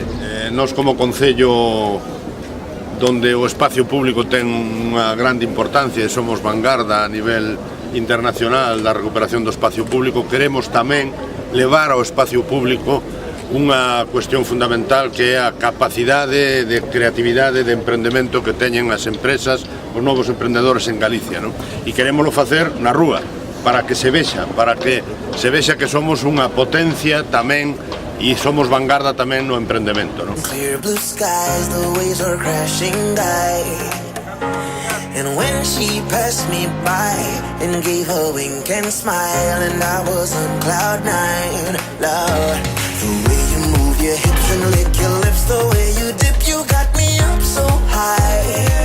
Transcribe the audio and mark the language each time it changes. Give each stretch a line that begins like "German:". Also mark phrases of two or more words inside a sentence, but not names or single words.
Galician: Nós como Concello donde o espacio público ten unha grande importancia e somos vanguarda a nivel internacional da recuperación do espacio público, queremos tamén levar ao espacio público unha cuestión fundamental que é a capacidade de creatividade, de emprendemento que teñen as empresas, os novos emprendedores en Galicia, non? E queremoslo facer na rúa, para que se vexa que somos unha potencia tamén e somos vanguarda tamén no emprendemento, non?
English: And when she passed me by and gave a wink and smile, and I was on cloud nine, Lord. The way you move your hips and lick your lips, the way you dip, you got me up so high.